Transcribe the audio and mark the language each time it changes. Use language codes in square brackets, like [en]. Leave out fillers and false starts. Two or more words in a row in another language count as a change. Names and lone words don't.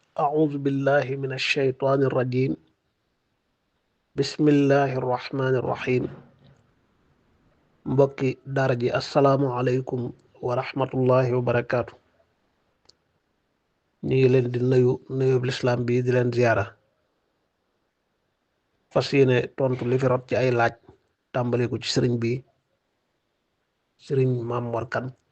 [ar] أعوذ بالله من الشيطان الرجيم بسم الله الرحمن الرحيم [wo] mbokki daara ji [ar] السلام عليكم ورحمة الله وبركاته. [wo] ñu ngi leen di nuyu lislaam bi di leen ziyaara fas yéene tontu li fi rot ci ay laaj tàmbale ko ci sëriñ Maam Mor Kan.